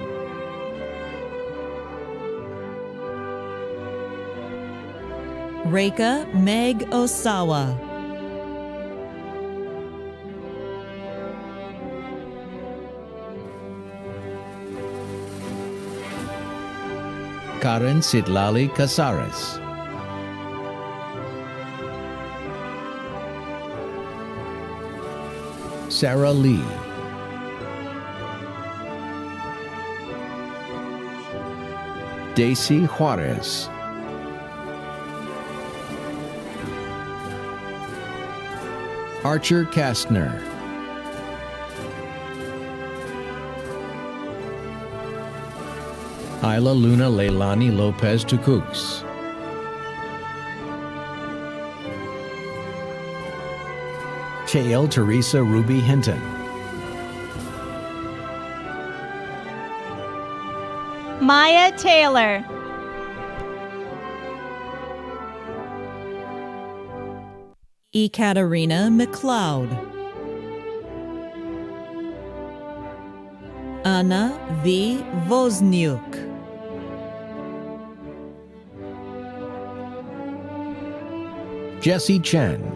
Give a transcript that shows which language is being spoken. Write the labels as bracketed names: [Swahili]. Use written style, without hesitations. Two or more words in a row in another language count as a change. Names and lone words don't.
[English] Reika Meg Osawa. Karen Sitlali Casares. Sarah Lee. Daisy Juarez. Archer Kastner. Isla Luna Leilani Lopez Tucux. Chael Teresa Ruby Hinton. Maya Taylor. Ekaterina McLeod. Anna V. Wozniuk. Jesse Chen.